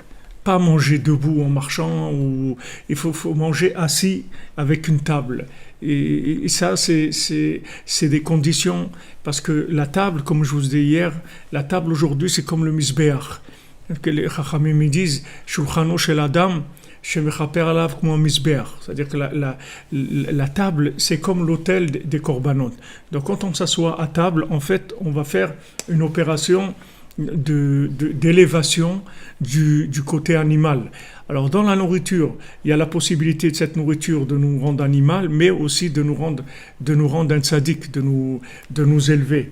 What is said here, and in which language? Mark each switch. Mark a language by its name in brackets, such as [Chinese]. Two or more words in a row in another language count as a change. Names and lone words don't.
[French] Pas manger debout en marchant, il faut manger assis avec une table. Et ça, c'est des conditions, parce que la table, comme je vous ai dit hier, la table aujourd'hui, c'est comme le misbéach. Que les chachamim disent, [Hebrew] שולחנו של אדם שמכפר עליו [French] comme un [Hebrew] misbéach. [French] C'est-à-dire que la table, c'est comme l'autel des korbanot. Donc quand on s'assoit à table, en fait, on va faire une opération d'élévation du côté animal. Alors dans la nourriture, il y a la possibilité de cette nourriture de nous rendre animal, mais aussi de nous rendre un tzaddik, de nous élever.